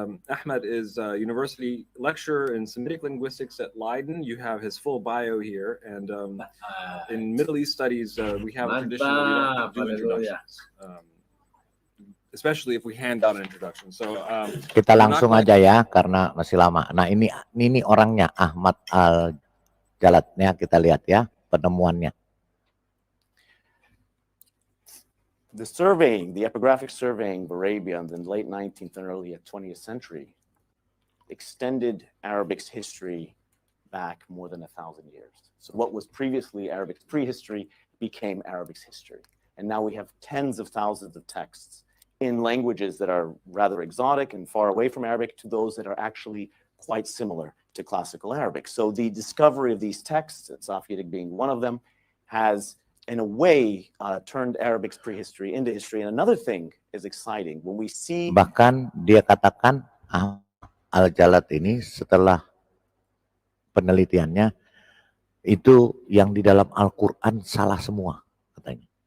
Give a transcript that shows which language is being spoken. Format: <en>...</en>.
<en>Ahmad is a university lecturer in Semitic linguistics at Leiden. You have his full bio here, and in Middle East studies, we have a tradition where we don't do introductions, especially if we hand out an introduction. So</en> <id>kita langsung aja ya, karena masih lama. Nah ini orangnya Ahmad Al-Jaladnya, kita lihat ya penemuannya.</id> <en>The surveying, the epigraphic surveying of Arabia in the late 19th and early 20th century extended Arabic's history back more than 1,000 years. So what was previously Arabic's prehistory became Arabic's history. And now we have tens of thousands of texts in languages that are rather exotic and far away from Arabic to those that are actually quite similar to classical Arabic. So the discovery of these texts, Safavidik being one of them, has in a way turned Arabic's prehistory into history. And another thing is exciting when we see.</en> <id>Bahkan dia katakan Al-Jalad ini setelah penelitiannya itu yang di dalam Al-Quran salah semua katanya.</id>